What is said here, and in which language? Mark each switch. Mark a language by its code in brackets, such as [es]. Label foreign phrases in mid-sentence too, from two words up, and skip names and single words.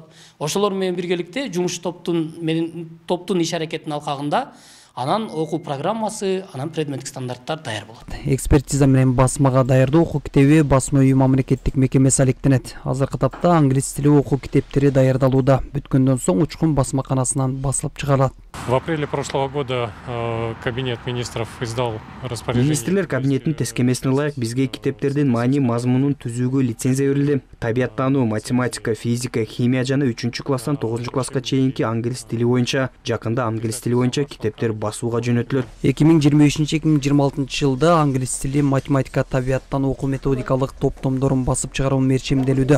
[ky] Ошолор менен биргеликте жумуш топтун иш аракетинин алкагында анан окуу программасы, анан предметтик стандарттар даяр болот. Экспертиза менен басмага даярдоо окуу китеби басма үй мамлекеттик мекемеси алектенет. Азыркы тапта англис тили окуу китептери даярдалууда. Бүткөндөн соң учкун басмаканасынан басылып чыгарылат. [ru] В апреле прошлого года кабинет министров издал распоряжение. [ky] Министрлер кабинетинин тескемесине ылайык бизге китептердин маани мазмунун түзүүгө лицензия берилди. Табияттануу, математика, физика, химия жана 3-класстан 9-класска чейинки англис тили боюнча, жакында англис тили боюнча китептер басууга жөнөтүлөт. 2023-2026 жылда англис тили, математика, табияттан окуу методикалык топтомдорун басып чыгаруу мерчемделүүдө.